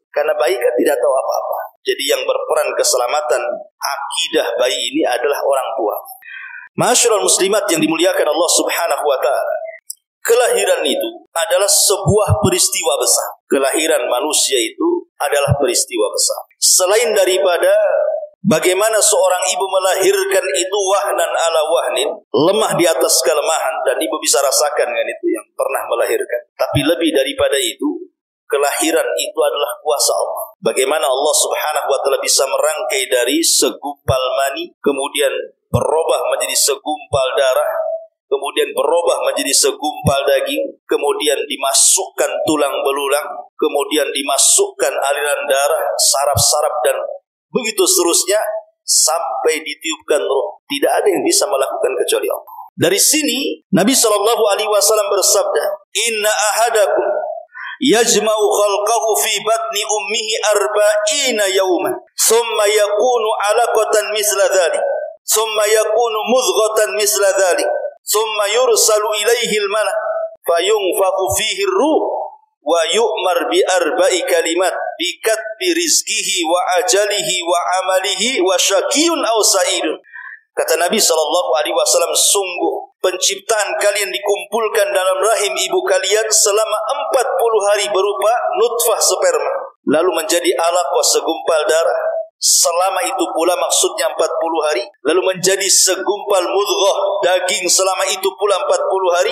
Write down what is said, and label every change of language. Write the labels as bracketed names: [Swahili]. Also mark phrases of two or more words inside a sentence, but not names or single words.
[Indonesian] Karena bayi kan tidak tahu apa-apa. Jadi yang berperan keselamatan akidah bayi ini adalah orang tua. [Arabic] معاشر المسلمات [Indonesian] yang dimuliakan Allah [Arabic] سبحانه وتعالى, [Indonesian] kelahiran itu adalah sebuah peristiwa besar. Kelahiran manusia itu adalah peristiwa besar. Selain daripada bagaimana seorang ibu melahirkan itu [Arabic] وهنا على وهن, [Indonesian] lemah di atas kelemahan, dan ibu bisa rasakan kan itu yang pernah melahirkan. Tapi lebih daripada itu, kelahiran itu adalah kuasa Allah. Bagaimana Allah [Arabic] سبحانه وتعالى [Indonesian] bisa merangkai dari segumpal mani, kemudian berubah menjadi segumpal darah, kemudian berubah menjadi segumpal daging, kemudian dimasukkan tulang belulang, kemudian dimasukkan aliran darah, saraf-saraf, dan begitu seterusnya sampai ditiupkan roh. Tidak ada yang bisa melakukan kecuali Allah. Dari sini Nabi SAW bersabda, [Arabic] "إن أحدكم يجمع خلقه في بطن أمه أربعين يوما، ثم يكون علقة مثل ذلك، ثم يكون مضغة مثل ذلك، ثم يرسل إليه الملك فينفخ فيه الروح ويؤمر بأربع كلمات بكتب رزقه وأجله وعمله وشقي أو سعيد." [Indonesian] Kata Nabi SAW, sungguh penciptaan kalian dikumpulkan dalam rahim ibu kalian selama 40 hari berupa nutfah sperma, lalu menjadi alaqah segumpal darah. Selama itu pula maksudnya 40 hari, lalu menjadi segumpal mudghah daging selama itu pula 40 hari.